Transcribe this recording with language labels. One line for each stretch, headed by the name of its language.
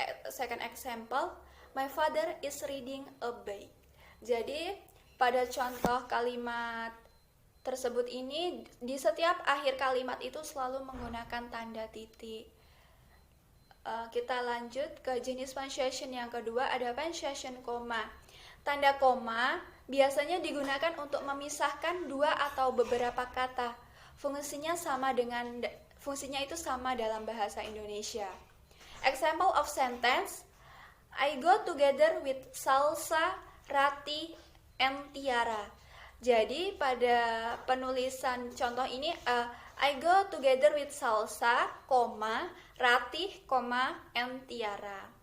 English: Second example, my father is reading a book.
Indonesian: Jadi pada contoh kalimat tersebut ini, di setiap akhir kalimat itu selalu menggunakan tanda titik. Kita lanjut ke jenis punctuation yang kedua, ada punctuation koma. Tanda koma biasanya digunakan untuk memisahkan dua atau beberapa kata. Fungsinya itu sama dalam bahasa Indonesia.
English: Example of sentence, I go together with Salsa, Rati, and Tiara.
Indonesian: Jadi pada penulisan contoh ini,
English: I go together with Salsa, Ratih, and Tiara.